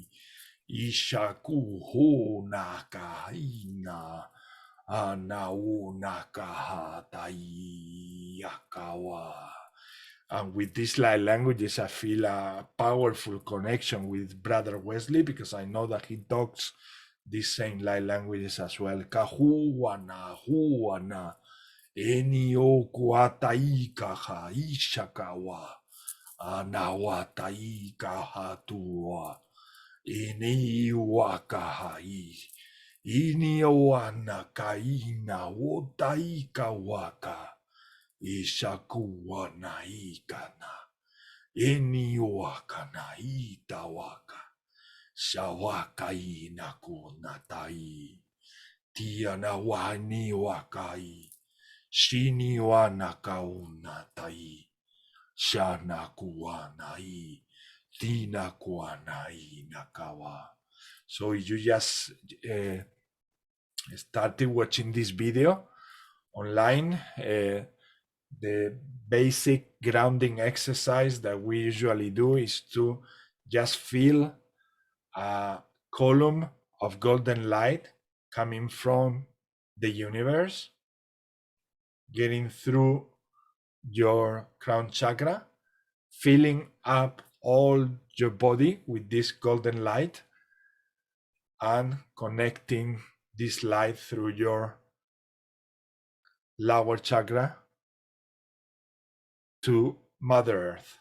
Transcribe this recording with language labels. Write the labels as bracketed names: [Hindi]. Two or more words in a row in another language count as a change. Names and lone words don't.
[English] Ishaku honaka ina. Anaunaka hatai akawa. And with these light languages, I feel a powerful connection with Brother Wesley because I know that he talks these same light languages as well. Kahuana, huana, enio kuataikaha, ishakawa, anawataikaha tua, eniwakahai, inioana kaina, wotaikawaka. Ishakuwa ikana, eniwaka na itawaka, shawaka inakunatai, tiana wani wakai, shiniwa nakaunatai, shanakuwa nai, tinakuwa nai nakawa. So you just started watching this video online. The basic grounding exercise that we usually do is to just feel a column of golden light coming from the universe, getting through your crown chakra, filling up all your body with this golden light, and connecting this light through your lower chakra to Mother Earth.